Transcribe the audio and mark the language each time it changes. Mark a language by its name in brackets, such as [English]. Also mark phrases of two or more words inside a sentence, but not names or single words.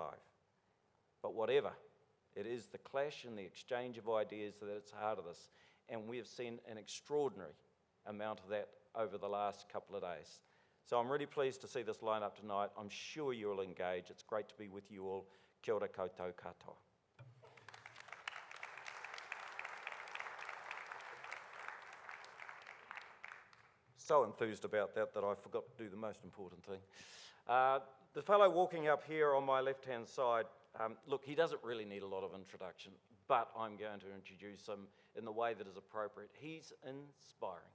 [English] But whatever, it is the clash and the exchange of ideas that is heart of this, and we have seen an extraordinary amount of that over the last couple of days. So I'm really pleased to see this line up tonight. I'm sure you'll engage. It's great to be with you all. [Māori] Kia ora koutou katoa. [English] so enthused about that I forgot to do the most important thing. The fellow walking up here on my left-hand side, look, he doesn't really need a lot of introduction, but I'm going to introduce him in the way that is appropriate. He's inspiring.